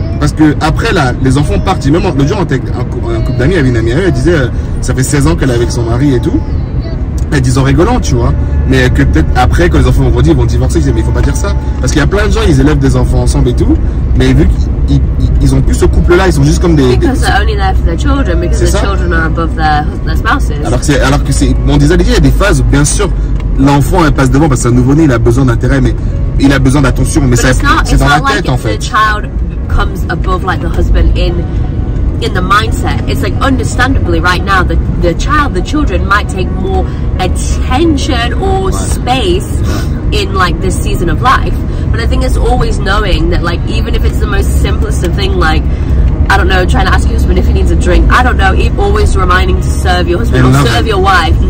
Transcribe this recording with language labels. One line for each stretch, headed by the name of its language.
French: Parce que après, là, les enfants partent. Même le jour, un couple d'amis, avait une amie à eux, elle disait, ça fait 16 ans qu'elle est avec son mari et tout. Elle disait en rigolant, tu vois. Mais que peut-être après, quand les enfants vont grandir, ils vont divorcer. Je disais, mais il faut pas dire ça. Parce qu'il y a plein de gens, ils élèvent des enfants ensemble et tout. Mais vu qu'ils ont plus ce couple-là, ils sont juste comme des...
English: Because they're only there for their children, because their children are above their spouses.
French: Alors que c'est... On disait, il y a des phases où, bien sûr, l'enfant, elle passe devant parce que c'est un nouveau-né, il a besoin d'intérêt, mais il a besoin d'attention. Mais c'est dans la tête, en fait.
English: The child comes above like the husband in the mindset. It's like understandably right now the children might take more attention or space in like this season of life. But I think it's always knowing that like even if it's the most simplest of thing, like I don't know, trying to ask your husband if he needs a drink, I don't know, always reminding to serve your husband or serve your wife.